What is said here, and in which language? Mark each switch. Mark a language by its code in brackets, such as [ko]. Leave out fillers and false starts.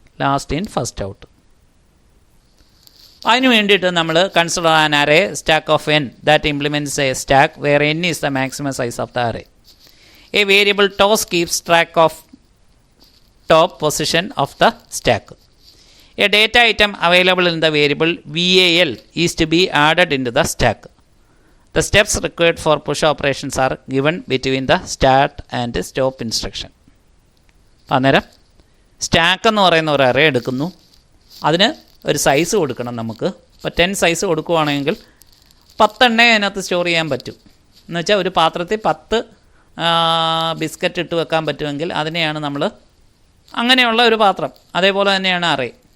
[en] Last in first out. [ml] അതിന് വേണ്ടിയിട്ട് നമ്മൾ [en] Consider an array stack of n that implements a stack where n is the maximum size of the array. A variable TOS keeps track of top position of the stack. A data item available in the variable VAL is to be added into the stack. The steps required for push operations are given between the start and stop instruction. [ml] അന്നേരം stack എന്ന് പറയുന്ന ഒരു array എടുക്കുന്നു, അതിന് ഒരു size കൊടുക്കണം നമുക്ക്. ഇപ്പോൾ 10 സൈസ് കൊടുക്കുകയാണെങ്കിൽ 10 എണ്ണേ അതിനകത്ത് സ്റ്റോർ ചെയ്യാൻ പറ്റും. എന്ന് വെച്ചാൽ ഒരു പാത്രത്തിൽ 10 ബിസ്ക്കറ്റ് ഇട്ട് വെക്കാൻ പറ്റുമെങ്കിൽ അതിനെയാണ് നമ്മൾ അങ്ങനെയുള്ള ഒരു പാത്രം. അതേപോലെ തന്നെയാണ് അറേ.